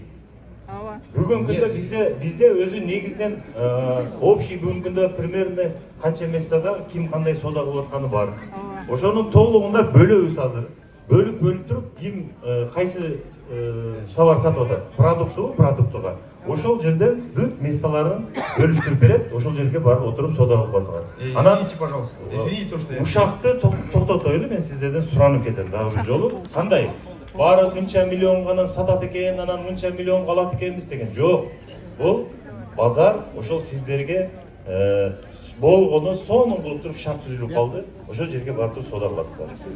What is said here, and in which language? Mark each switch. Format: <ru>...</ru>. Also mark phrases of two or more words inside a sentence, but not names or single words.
<ky>Бүгүнкү күндө бизде өзү негизинен общий бүгүнкү күндө примерно канча местада ким кандай соода кылып атканы бар. Ошонун толугунда бөлөбүз азыр. Бөлүп туруп ким кайсы товар сатып атат, продуктуга. Ошол жерден бүт месталарын бөлүштүрүп берет, ошол жерге барып отуруп соода кылып алсаңар.</ky> <ru>Извините, пожалуйста. Извините то, что я...</ru> <ky>Ушакты токтотойлу, мен сиздерден суранып кетем дагы бир жолу. Кандай? Барып мынча миллион гана сатат экен, анан мынча миллион калат экенбиз деген. Жок. Бул базар ошол сиздерге болгону сонун кылып туруп шарт түзүлүп калды. Ошол жерге барып туруп соода кыласыздар.</ky>